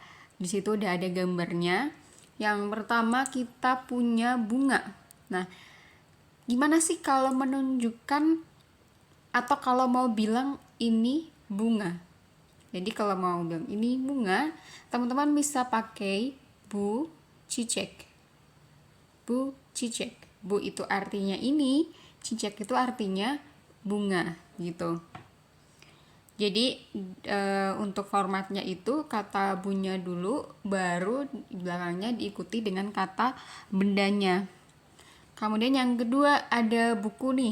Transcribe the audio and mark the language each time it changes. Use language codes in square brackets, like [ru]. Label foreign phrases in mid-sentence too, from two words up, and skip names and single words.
[id] Di situ udah ada gambarnya. Yang pertama kita punya bunga. Nah, gimana sih kalau menunjukkan atau kalau mau bilang ini bunga? Jadi kalau mau bilang ini bunga, teman-teman bisa pakai [tr] bu cicek. Bu cicek. [id] Bu itu artinya ini, cicek itu artinya bunga gitu. Jadi untuk formatnya itu kata bunya dulu, baru belakangnya diikuti dengan kata bendanya. Kemudian yang kedua ada buku nih.